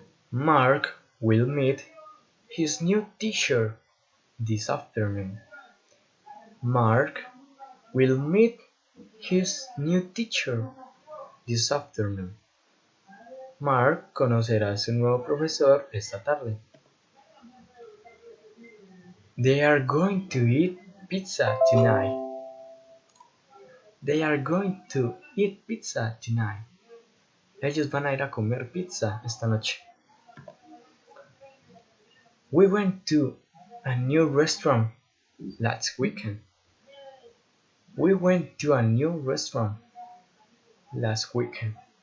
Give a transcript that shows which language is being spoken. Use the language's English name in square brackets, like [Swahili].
[English] Mark will meet his new teacher this afternoon. Mark will meet his new teacher this afternoon. [Spanish] Mark conocerá a su nuevo profesor esta tarde. [English] They are going to eat pizza tonight. They are going to eat pizza tonight. [Spanish] Ellos van a ir a comer pizza esta noche. [English] We went to a new restaurant last weekend. We went to a new restaurant last weekend.